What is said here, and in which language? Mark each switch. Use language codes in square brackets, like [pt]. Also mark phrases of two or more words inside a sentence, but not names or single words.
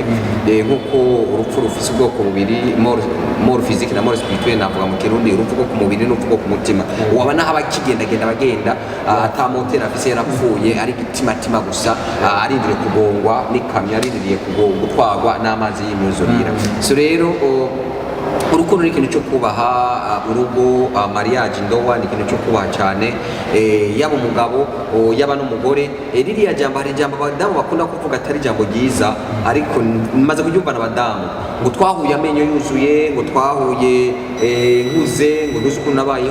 [rn] Nkuko urupfu rufise ubwoko bubiri, [fr] mort physique [rn] na [fr] mort spirituelle, [rn] navuga mu Kirundi urupfu rwo ku mubiri n'urupfu rwo ku mutima. Waba naho bagenda ata moteri afise yarapfuye, ari gitimatima gusa, arindiriye kugongwa n'ikamyo, arindiriye kugongwa twagwa n'amazi y'imyuzurira. So rero urukundo ni ikintu cyo kubaha, urugo, mariage, ndoa ni ikintu cyo kubaha cyane, yaba umugabo yaba n'umugore. Ririya jambo, hari jambo abadamu bakunda kuvuga atari jambo ryiza, ariko maze kuryumva n'abadamu, ngo twahuye amenyo yuzuye, ngo twahuye nkuze, ngo ntuzi ukuntu nabaye.